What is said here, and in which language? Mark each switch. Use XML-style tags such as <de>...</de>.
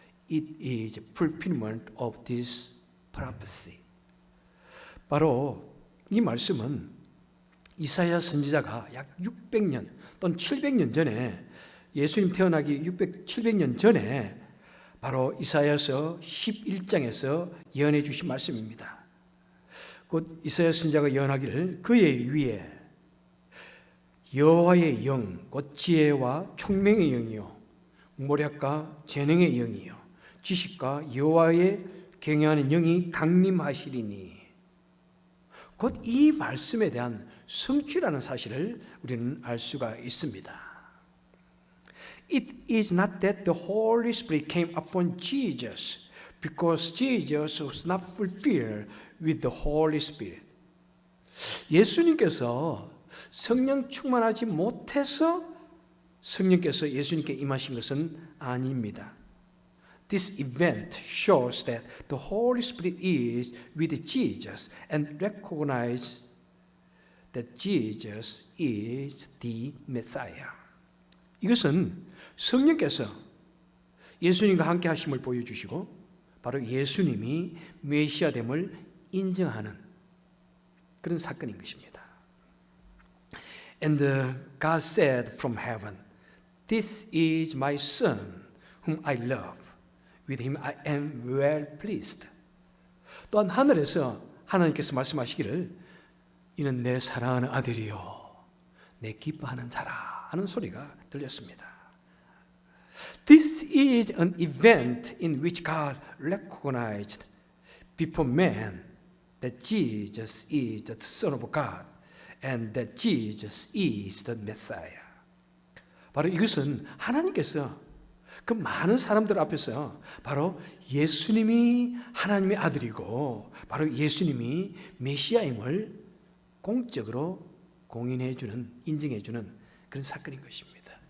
<en>It is fulfillment of this prophecy.</en> <ko>바로 이 말씀은 이사야 선지자가 약 600년 또는 700년 전에 예수님 태어나기 700년 전에 바로 이사야서 11장에서 예언해 주신 말씀입니다. 곧 이사야 선지자가 예언하기를 그의 위에 여호와의 영, 곧 지혜와 총명의 영이요 모략과 재능의 영이요 지식과 여호와의 경외하는 영이 강림하시리니. 곧 이 말씀에 대한 성취라는 사실을 우리는 알 수가 있습니다.</ko> <en>It is not that the Holy Spirit came upon Jesus because Jesus was not fulfilled with the Holy Spirit.</en> <ko>예수님께서 성령 충만하지 못해서 성령께서 예수님께 임하신 것은 아닙니다.</ko> <en>This event shows that the Holy Spirit is with Jesus and recognizes that Jesus is the Messiah.</en> <ko>이것은 성령께서 예수님과 함께 하심을 보여주시고 바로 예수님이 메시아됨을 인정하는 그런 사건인 것입니다.</ko> <en>And God said from heaven, This is my Son whom I love. With him I am well pleased.</en> <ko>또한 하늘에서 하나님께서 말씀하시기를 이는 내 사랑하는 아들이요 내 기뻐하는 자라 하는 소리가 들렸습니다.</ko> <en>This is an event in which God recognized before man that Jesus is the Son of God and that Jesus is the Messiah.</en> <ko>바로 이것은 하나님께서 그 많은 사람들 앞에서 바로 예수님이 하나님의 아들이고 바로 예수님이 메시아임을 공적으로 공인해 주는, 인증해 주는 그런 사건인 것입니다.</ko>